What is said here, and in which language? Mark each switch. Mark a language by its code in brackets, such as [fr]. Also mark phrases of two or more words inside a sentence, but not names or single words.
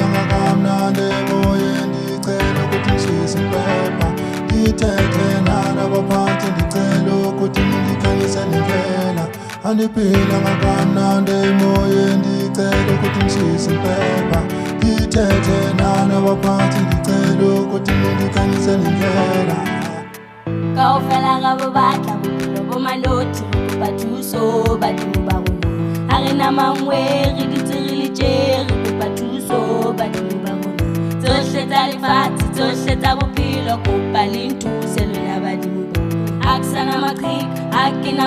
[xh] ngakamnandi emoyeni ndicela ukuthi ngishise impepha ndithethe nabaphathi ndicela ukuthi ndikhanyisele indlela andiphila ngakamnandi emoyeni ndicela ukuthi ngishise impepha ndithethe nabaphathi ndicela ukuthi ndikhanyisele indlela [st] kaofela gabo batla bophelo bo manoti bathuso badimo ba rona a re na mangwe re dutse re le tje re kopa thuso badimo ba rona tsohle tsa lefatshe tsohle tsa bophelo kopa le nthuse lona badimo ba a ke sana maqheka a ke na